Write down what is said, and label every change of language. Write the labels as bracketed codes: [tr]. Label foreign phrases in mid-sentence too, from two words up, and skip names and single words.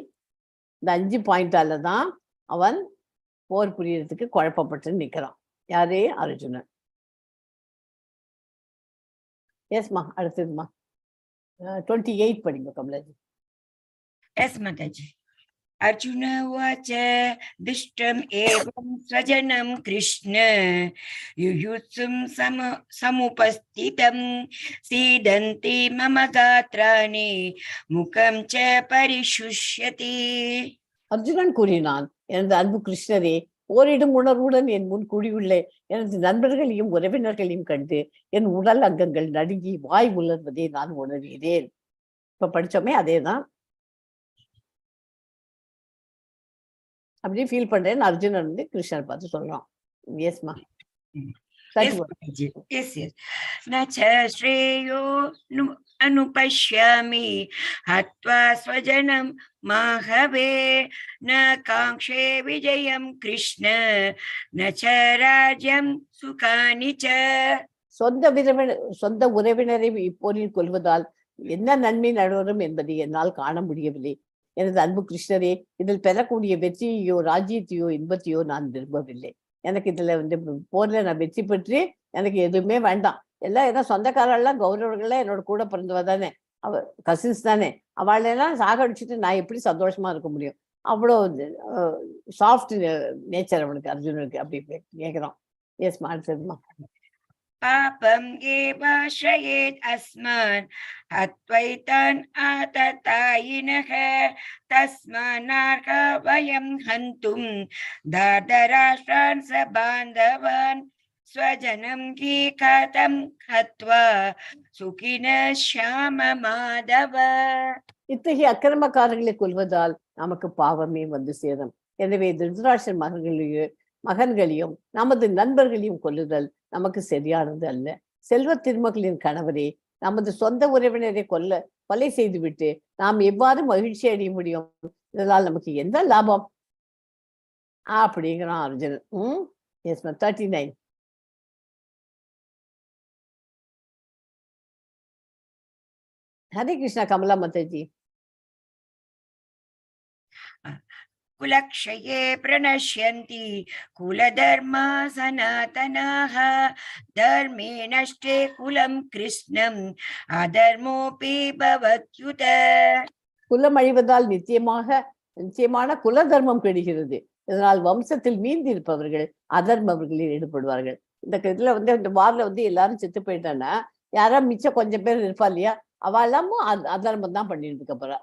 [ta] இந்த 5 பாயிண்டால தான் அவன் போர் புரியறதுக்கு குழப்பப்பட்டு நிற்கிறான். யாரே? அர்ஜுனன். எஸ்மா, அடுத்ததுமா 28 படிங்க கமலாஜி. எஸ் மாதாஜி. [sa] अर्जुन वाच दृष्टम् एवम् स्वजनम् कृष्ण युयुत्सुम् समुपस्थितम् सीदन्ति मम गात्राणि मुखम् च परिशुष्यति. [ta] அர்ஜுனன் கூறினான், எனது அன்பு கிருஷ்ணரே, ஓரிடும் உணர்வுடன் என் முன் குடியுள்ள எனது நண்பர்களையும் உறவினர்களையும் கண்டு என் உடல் அங்கங்கள் நடுங்கி வாய் உலர்வதை நான் உணர்கிறேன். இப்ப படிச்சோமே அதேதான். அப்படியே ஃபீல் பண்றேன்னு அர்ஜுனன் வந்து கிருஷ்ணர் பார்த்து சொல்றான். எஸ்மா. Yes. [sa] नच श्रेयो अनुपश्यामि हत्वा स्वजनम् आहवे न काङ्क्षे विजयम् कृष्ण नच राज्यम् सुखानिच. [ta] சொந்த உறவினரை இப்போரில் கொள்வதால் என்ன நன்மை நடைபெறும் என்பதை என்னால் காண முடியவில்லை. எனது அன்பு கிருஷ்ணரே, இதில் பெறக்கூடிய வெற்றியையோ ராஜ்யத்தையோ இன்பத்தையோ நான் விரும்பவில்லை. எனக்கு இதுல வந்து போர்ல நான் வெற்றி பெற்று எனக்கு எதுவுமே வேண்டாம். எல்லாம் ஏதோ சொந்தக்காரெல்லாம் கௌரவர்கள்லாம் என்னோட கூட பிறந்தவ தானே, அவ கசின்ஸ் தானே, அவளெல்லாம் சாகடிச்சுட்டு நான் எப்படி சந்தோஷமா இருக்க முடியும்? அவ்வளோ [en] soft nature [ta] அவனுக்கு, அர்ஜுனனுக்கு. அப்படி கேட்கிறோம். எஸ்மா, அடுத்ததுமா. [sa] पापम् एव श्रयेत् अस्मान् हत्वैतान् आततायिनः तस्मान्नार्हा वयम् हन्तुम् धार्तराष्ट्रान् सबान्धवान् स्वजनम् हि कथम् हत्वा सुखिनः स्याम माधव. [ta] இத்தகைய அக்கிரமக்காரர்களை கொள்வதால் நமக்கு பாவமே வந்து சேரும். எனவே திருதராஷ்டிரன் மகன்களையும் நமது நண்பர்களையும் கொல்லுதல் நமக்கு சரியானது அல்ல. செல்வ திருமகளின் கணவரே, நமது சொந்த உறவினரை கொலை செய்துவிட்டு நாம் எவ்வாறு மகிழ்ச்சி அடைய முடியும்? இதனால் நமக்கு எந்த லாபம்? அப்படிங்கிறான் அர்ஜுனன். எஸ் 39. ஹரே கிருஷ்ணா கமலா மாதாஜி. [sa] कुलक्षये प्रणश्यन्ति कुलधर्माः सनातनाः धर्मे नष्टे कुलम् कृत्स्नम् अधर्मोऽपि भवत्युत. [ta] குலம் அழிவதால் நிச்சயமான குல தர்மம் கெடுகிறது. இதனால் வம்சத்தில் மீந்தி இருப்பவர்கள் அதர்மவர்களில் ஈடுபடுவார்கள். இந்த இதுல வந்து இந்த வார்ல வந்து எல்லாரும் செத்து போயிட்டான்னா யாரா மிச்சம் கொஞ்சம் பேர் இருப்பா இல்லையா, அவ எல்லாமும் அதர்மம் தான் பண்ணிட்டு இருக்க போறா.